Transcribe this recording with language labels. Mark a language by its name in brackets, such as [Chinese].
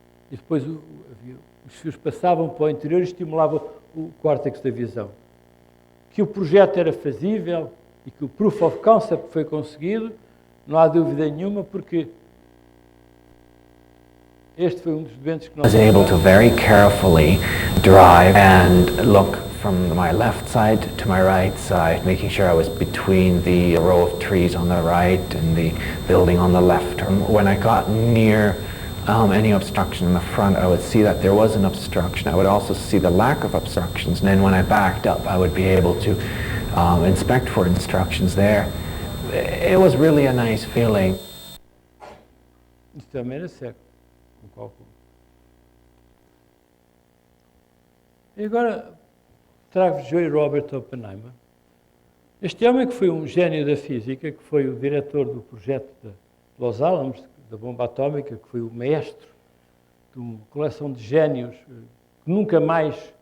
[Portuguese] E depois os fios passavam para o interior e estimulavam o córtex da visão. Que o projeto era fazível e que o proof of concept foi conseguido, não há dúvida nenhuma, porque este foi um dos doentes que nós... [English] I was able to very carefully drive and look from my left side to my right side, making sure I was between the row of trees on the right and the building on the left. When I got near any obstruction in the front, I would see that there was an obstruction. I would also see the lack of obstructions, and then when I backed up, I would be able to inspect for instructions there. It was really a nice feeling. [Portuguese] Isto também era cego, com cálculo. E agora trago J. Robert Oppenheimer. Este homem que foi um gênio da física, que foi o diretor do projeto de Los Alamos, da bomba atómica, que foi o mestre de uma coleção de génios que nunca mais